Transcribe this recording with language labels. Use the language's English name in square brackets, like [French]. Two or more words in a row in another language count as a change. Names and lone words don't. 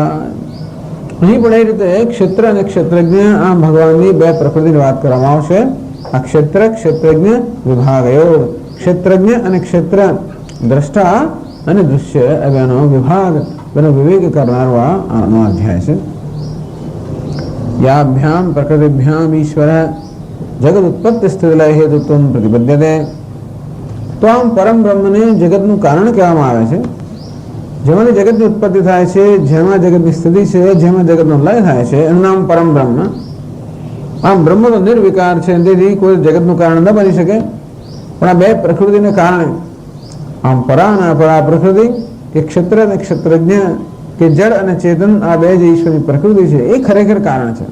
[Gujarati] અહીં પણ એ રીતે ક્ષેત્ર અને ક્ષેત્રજ્ઞ આ ભગવાનની બે પ્રકૃતિની વાત કરવામાં આવશે. આ ક્ષેત્ર ક્ષેત્રજ્ઞ વિભાગયો. ક્ષેત્રજ્ઞ અને ક્ષેત્ર દ્રષ્ટા અને દૃશ્ય એનો વિભાગ એનો વિવેક કરનારો આનો અધ્યાય છે. [Sanskrit] याभ्याम प्रकृतिभ्याम ईश्वर जगत उत्पत्ति स्थिति लय हेतुत्व प्रतिपद्यते. [Gujarati] તો આમ પરમ બ્રહ્મ ને જગત નું કારણ કહેવામાં આવે છે. જેમાંથી જગતની ઉત્પત્તિ થાય છે, જેમાં જગતની સ્થિતિ છે, જેમાં જગતનો લય થાય છે, એનું નામ પરમ બ્રહ્મ. આમ બ્રહ્મ તો નિર્વિકાર છે, તેથી કોઈ જગતનું કારણ ન બની શકે. પણ આ બે પ્રકૃતિને કારણે આમ પરા અને અપરા પ્રકૃતિ કે ક્ષેત્ર અને ક્ષેત્રજ્ઞ કે જડ અને ચેતન આ બે જે ઈશ્વરની પ્રકૃતિ છે એ ખરેખર કારણ છે.